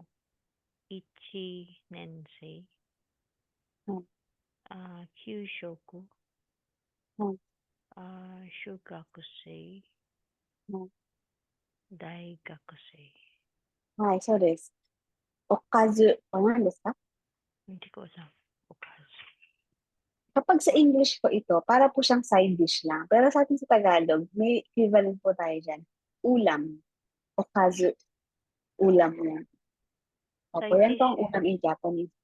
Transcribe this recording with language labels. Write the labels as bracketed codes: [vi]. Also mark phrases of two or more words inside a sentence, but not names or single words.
[ja] 一年生. はい、 Kyushoku. はい、 Shugakusei. はい。 Daigakusei. はい、そうです。おかず、お何ですか？ [tl] Hindi ko alam. Okazu. Kapag sa English po ito, para po siyang [en] side dish [tl] lang. Pero sa atin sa Tagalog, may equivalent po tayo dyan. Ulam. Okazu. Ulam yan. Opo, Side yan po dish ang eh.